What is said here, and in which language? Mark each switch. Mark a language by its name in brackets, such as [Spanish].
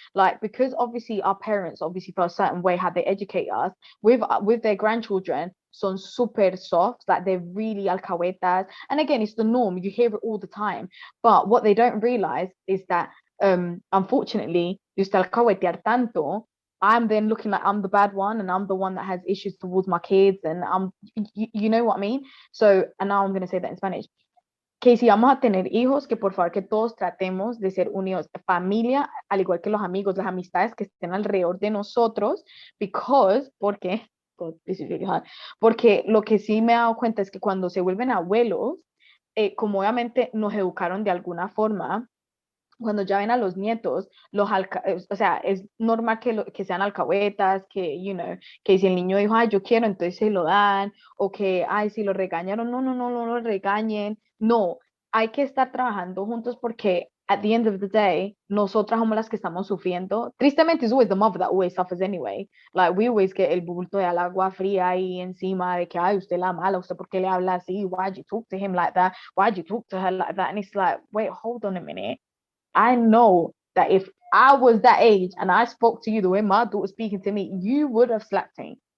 [English] Like, because obviously our parents, obviously for a certain way how they educate us, with their grandchildren, [Spanish] son super soft, [English] like they're really alcahuetas. And again, it's the norm. You hear it all the time. But what they don't realize is that, unfortunately, you [Spanish] usted alcahuetear tanto, [English] I'm then looking like I'm the bad one, and I'm the one that has issues towards my kids, and you know what I mean? So, and now I'm going to say that in Spanish. [Spanish] Que si vamos a tener hijos, que por favor que todos tratemos de ser unidos, familia, al igual que los amigos, las amistades que estén alrededor de nosotros, porque [English] God, this is really hard. [Spanish] Porque lo que sí me he dado cuenta es que cuando se vuelven abuelos, como obviamente nos educaron de alguna forma, cuando ya ven a los nietos, o sea, es normal que sean alcahuetas, que, que si el niño dijo, ay, yo quiero, entonces se lo dan, o que, ay, si lo regañaron, no lo regañen. No, hay que estar trabajando juntos porque [English] at the end of the day, [Spanish] nosotras somos las que estamos sufriendo. Tristemente, [English] it's always the mother that always suffers anyway. Like, we always get [Spanish] el bulto de agua fría ahí encima de que, ay, usted la mala, usted por qué le habla así, [English] why'd you talk to him like that, why'd you talk to her like that, and it's like, wait, hold on a minute. I know that if I was that age and I spoke to you the way my daughter was speaking to me, you would have slapped me.